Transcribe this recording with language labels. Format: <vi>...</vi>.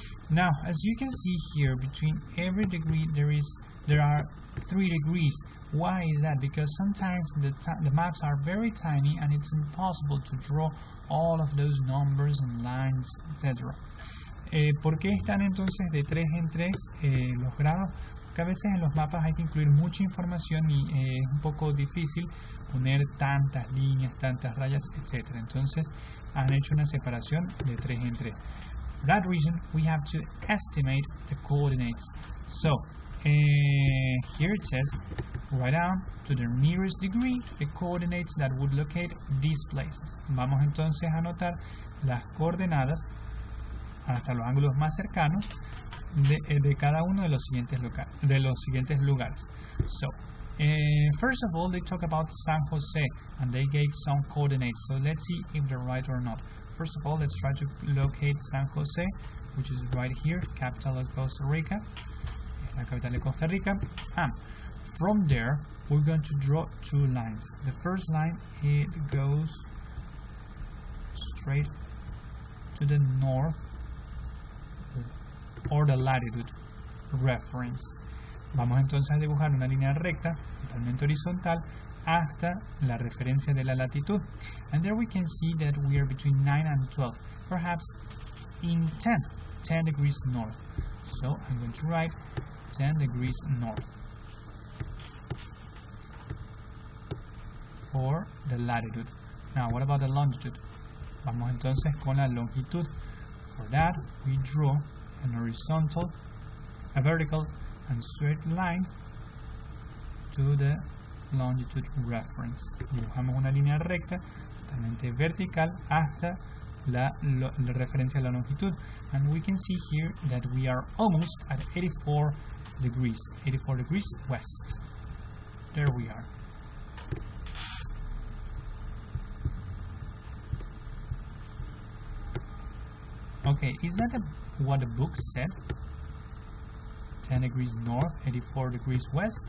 <en>Now, as you can see here, between every degree there are 3 degrees. Why is that? Because sometimes the maps are very tiny and it's impossible to draw all of those numbers and lines, etc.</en> <es>¿Por qué están entonces de 3 en 3 los grados? Porque a veces en los mapas hay que incluir mucha información y es un poco difícil poner tantas líneas, tantas rayas, etc. Entonces han hecho una separación de 3 en 3.</es> <en>For that reason, we have to estimate the coordinates. So, here it says, write down to the nearest degree the coordinates that would locate these places.</en> <es>Vamos entonces a anotar las coordenadas hasta los ángulos más cercanos de cada uno de los siguientes lugares.</es> <en>So, first of all, they talk about San Jose and they gave some coordinates. So let's see if they're right or not. First of all, let's try to locate San Jose, which is right here, capital of Costa Rica,</en> <es>la capital de Costa Rica.</es> <en>And from there, we're going to draw 2 lines. The first line, it goes straight to the north, or the latitude reference.</en> <es>Vamos entonces a dibujar una línea recta, totalmente horizontal, hasta la referencia de la latitud.</es> <en>And there we can see that we are between 9 and 12, perhaps in 10 degrees north. So I'm going to write 10 degrees north for the latitude. Now, what about the longitude?</en> <es>Vamos entonces con la longitud.</es> <en>For that, we draw an horizontal, a vertical, and straight line to the longitude reference.</en> <es>Dibujamos una línea recta totalmente vertical hasta la referencia a la longitud.</es> <en>And we can see here that we are almost at 84 degrees west. There we are. Okay, is that what the book said? 10 degrees north, 84 degrees west.</en>